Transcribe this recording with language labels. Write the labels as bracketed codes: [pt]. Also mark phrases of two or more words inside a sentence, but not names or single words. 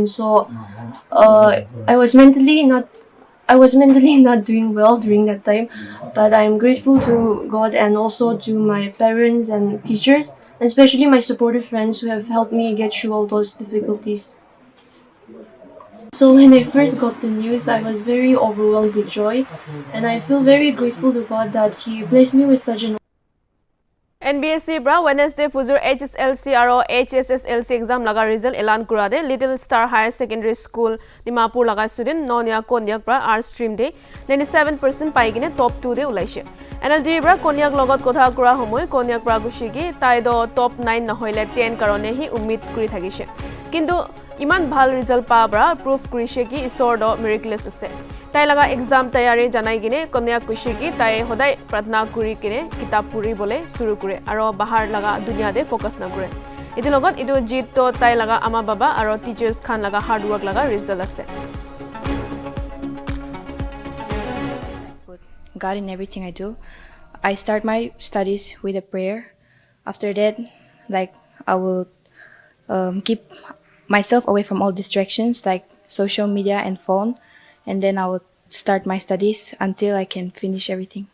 [en] So I was mentally not doing well during that time, but I'm grateful to God and also to my parents and teachers, and especially my supportive friends who have helped me get through all those difficulties. So when I first got the news, I was very overwhelmed with joy, and I feel very grateful to God that He blessed me with such an [nag] NBSC bra Wednesday Fuzur HSLC aro HSSLC exam laga result elan kura de Little Star Higher Secondary School Dimapur laga student Nonya Konyak bra art stream de 97% pai gine top 2 de ulaise. Nltv bra Konyak logot kotha kura homoy Konyak bra gushigi tai do top 9 na hoile 10 karone hi ummid kuri thagise. Kintu iman bhal result pa bra proof kurise ki isor do miraculous ase. Tai laga exam tayari janai gine Konyak kushigi tai hodai pratna kuri kine kitab puri bole suru kure aro bahar laga dunia de focus na kure. Itu logot itu jit to tai laga ama baba aro teachers khan laga [en] hard work [nag] laga result ase. [en] God in everything I do. I start my studies with a prayer. After that, I will keep myself away from all distractions like social media and phone, and then I will start my studies until I can finish everything.